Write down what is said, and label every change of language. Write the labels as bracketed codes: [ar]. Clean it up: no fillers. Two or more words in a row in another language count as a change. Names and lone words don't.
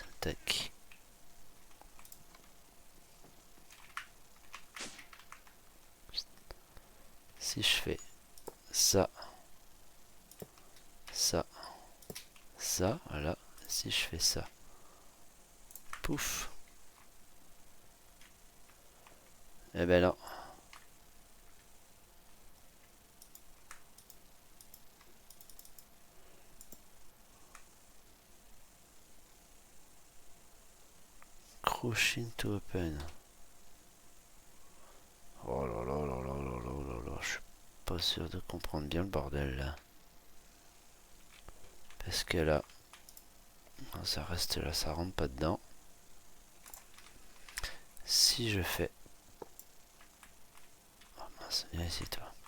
[fr] Tac. Si je fais ça, ça, ça, voilà. Si je fais ça, pouf. Eh ben non. [en] Crouching to open. [fr] Oh là là là là là là là là. Je suis pas sûr de comprendre bien le bordel là. Parce que là, ça reste là, ça rentre pas dedans. Si je fais... Oh mince, viens ici toi.